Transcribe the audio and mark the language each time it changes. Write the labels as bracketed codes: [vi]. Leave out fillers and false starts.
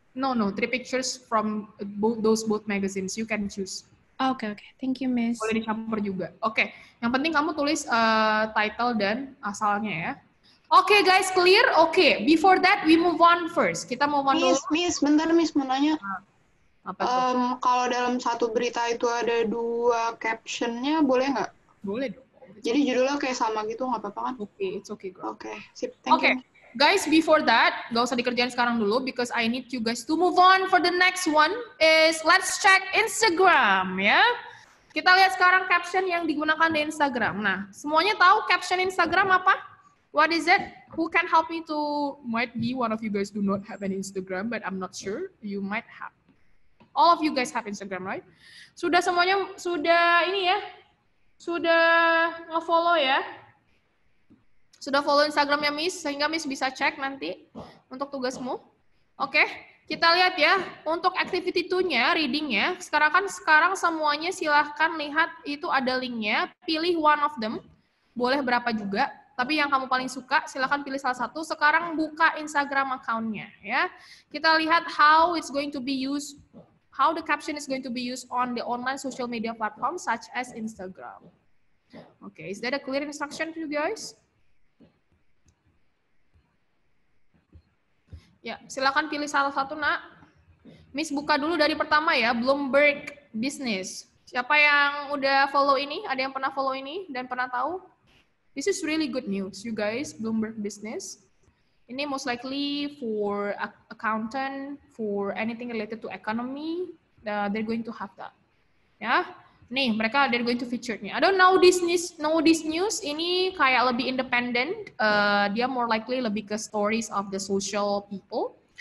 [en] No, 3 pictures from both magazines. You can choose. Oke. Thank you, Miss. [id] Boleh dicampur juga. Oke, yang penting kamu tulis title dan asalnya ya. [en] Oke, guys, clear? Oke, before that we move on first. [id] Kita [en] move on [id] dulu. Miss, bentar Miss mau nanya. Apa tuh? Kalau dalam satu berita itu ada 2 captionnya, boleh nggak? Boleh dong. Jadi judulnya kayak sama gitu, nggak apa-apa kan? [en] Oke, it's okay, girl. Oke, sip. Thank you. Guys, before that, [id] gak usah dikerjain sekarang dulu [en] because I need you guys to move on for the next one is let's check Instagram ya. [id] Kita lihat sekarang caption yang digunakan di Instagram. Nah, semuanya tahu caption Instagram apa? [en] What is it? Who can help me to, might be one of you guys do not have an Instagram, but I'm not sure. You might have. All of you guys have Instagram, right? [id] Sudah semuanya, sudah ini ya? Sudah nge-follow ya? Sudah follow Instagramnya Miss, sehingga Miss bisa cek nanti untuk tugasmu. Oke, kita lihat ya. Untuk activity 2-nya, reading-nya, sekarang semuanya silahkan lihat itu ada link-nya. Pilih [en] one of them, [id] boleh berapa juga. Tapi yang kamu paling suka, silahkan pilih salah satu. Sekarang buka Instagram account-nya ya. [en] Kita lihat how it's going to be used, how the caption is going to be used on the online social media platform such as Instagram. Okay, is that a clear instruction to you guys? [id] Ya, silakan pilih salah satu, Nak. Miss buka dulu dari pertama ya, Bloomberg Business. Siapa yang udah follow ini? Ada yang pernah follow ini dan pernah tahu? [en] This is really good news, you guys, Bloomberg Business. [id] Ini [en] most likely for accountant, for anything related to economy, they're going to have that. [id] Ya, nih mereka [en] they're going to feature nih. I don't know this news. [id] Ini kayak lebih independent. Dia [en] more likely [id] lebih ke [en] stories of the social people.